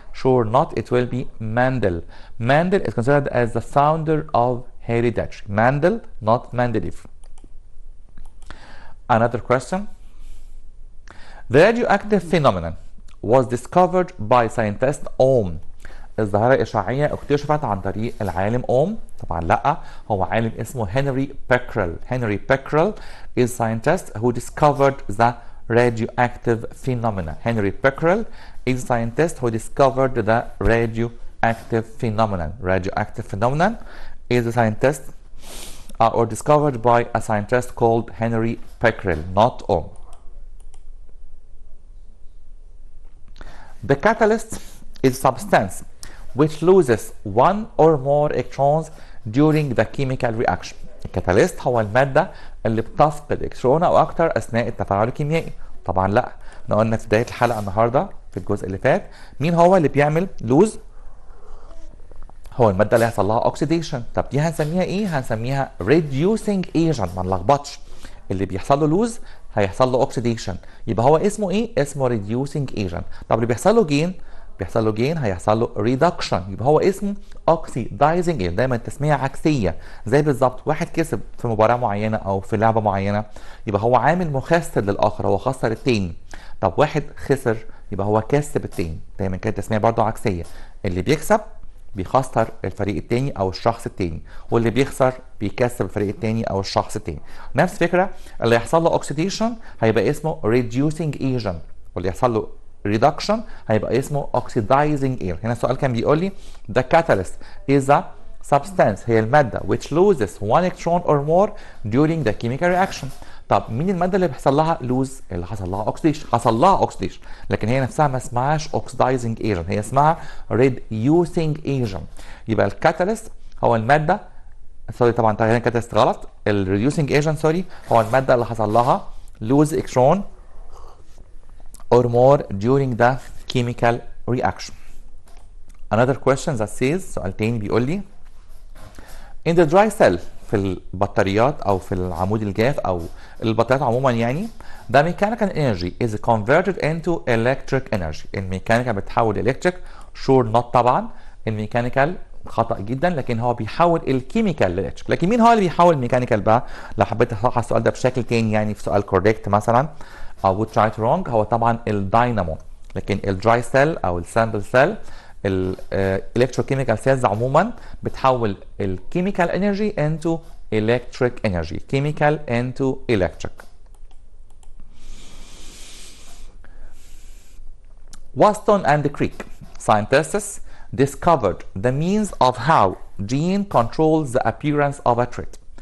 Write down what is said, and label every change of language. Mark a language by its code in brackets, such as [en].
[en] Sure not, it will be Mendel. Mendel is considered as the founder of hereditary. Mendel, not Mendeleev. Another question. The radioactive phenomenon was discovered by scientist Ohm. [ar] الظاهرة الإشعاعية اكتشفت عن طريق العالم أوم؟ طبعا لا، هو عالم اسمه هنري بيكرل. [en] Henry Becquerel is scientist who discovered the radioactive phenomena. Henry Becquerel is scientist who discovered the radioactive phenomenon. Radioactive phenomenon is a scientist or discovered by a scientist called Henry Becquerel, not Ohm. The catalyst is substance which loses one or more electrons during the chemical reaction. [ar] الكاتاليست هو المادة اللي بتفقد الكترون او اكتر اثناء التفاعل الكيميائي. طبعا لا، احنا قلنا في بداية الحلقة النهاردة في الجزء اللي فات مين هو اللي بيعمل لوز؟ هو المادة اللي هيحصل لها اوكسيديشن. طب دي هنسميها ايه؟ هنسميها reducing agent. ما نلخبطش، اللي بيحصل له لوز هيحصل له اوكسيديشن، يبقى هو اسمه ايه؟ اسمه reducing agent. طب اللي بيحصل له جين هيحصل له ريدكشن، يبقى هو اسمه اوكسيدايزنج ايجنت. دايما التسميه عكسيه، زي بالظبط واحد كسب في مباراه معينه او في لعبه معينه يبقى هو عامل مخسر للاخر، هو خسر التاني. طب واحد خسر يبقى هو كسب التاني. دايما كانت التسميه برضه عكسيه، اللي بيكسب بيخسر الفريق التاني او الشخص التاني، واللي بيخسر بيكسب الفريق التاني او الشخص التاني. نفس الفكره، اللي يحصل له اوكسيديشن هيبقى اسمه reducing agent، واللي يحصل له reduction هيبقى اسمه oxidizing agent. هنا السؤال كان بيقول لي [en] the catalyst is a substance، [ar] هي المادة [en] which loses one electron or more during the chemical reaction. [ar] طب مين المادة اللي بيحصل لها لوز؟ اللي حصل لها اوكسيديشن، حصل لها اوكسيديشن، لكن هي نفسها ما اسمهاش oxidizing agent، هي اسمها reducing agent. يبقى الكاتاليست هو المادة، سوري طبعا هنا الكاتاليست غلط، الريديوسينج ايجنت سوري هو المادة اللي حصل لها [en] lose electron or more during the chemical reaction. Another question that says، [ar] سؤال تاني بيقول لي [en] in the dry cell، [ar] في البطاريات او في العمود الجاف او البطاريات عموما يعني، [en] the mechanical energy is converted into electric energy. [ar] الميكانيكال بتحول electric. [en] sure not [ar] طبعا، الميكانيكال خطأ جدا، لكن هو بيحول الكيميكال للإلكتريك. لكن مين هو اللي بيحول الميكانيكال بقى؟ لو حبيت اصحح السؤال ده بشكل تاني يعني في سؤال كوريكت مثلا او [en] would try to wrong، [ar] هو طبعا الداينامو. لكن الدراي سيل او السامبل سيل الالكتروكيميكال سيلز عموما بتحول الكيميكال انرجي [en] into electric energy. chemical into electric. Watson and Crick scientists discovered the means of how gene controls the appearance of a trait.